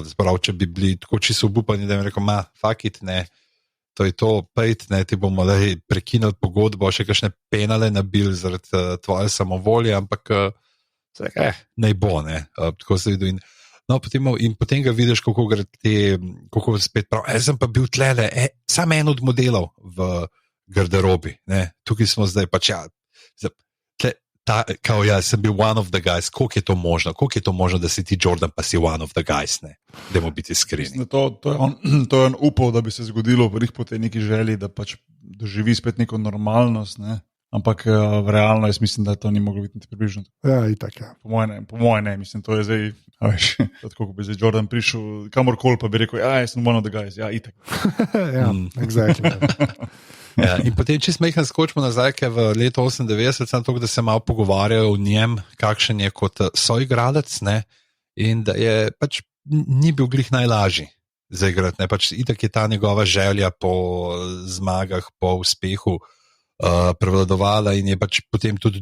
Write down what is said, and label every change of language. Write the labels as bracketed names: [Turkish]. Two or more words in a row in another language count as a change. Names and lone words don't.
[Slovenian] Sprav, če bi bili tako čisto obupani, da bi rekel, [English] fuck it, [Slovenian] ne, to je to, pejt, ne, ti bomo prekinili pogodbo, še kakšne penale nabil zaradi tvoje samovolje, ampak naj bo, ne, tako se vidi. No, potem ga vidiš, kako spet pravi. Jaz sem pa bil tlele, samo en od modelov v garderobi. Ne. Tukaj smo zdaj pač, sem bil [English] one of the guys. [Slovenian] Koliko je to možno, da si ti Jordan, pa si [English] one of the guys, [Slovenian] ne? Dajmo biti iskreni. To je on upal, da bi se zgodilo po tej neki želji, da pač doživi spet neko normalnost, ne? Ampak realno jaz mislim, da to ni moglo biti približno. Ja, itak, ja. Po moje ne, mislim, to je zdaj, tako ko bi zdaj Jordan prišel kamorkoli, pa bi rekel, jaz sem [English] one of the guys, [Slovenian] itak. Ja, exactly. Ja, in potem, če smo jih naskočili nazaj, v leto 98, sem to, da se malo pogovarjal o njem, kakšen je kot soigralec, ne, in da je pač ni bil glih najlažji za igrati, ne, pač itak je ta njegova želja po zmagah, po uspehu prevladovala in je pač potem tudi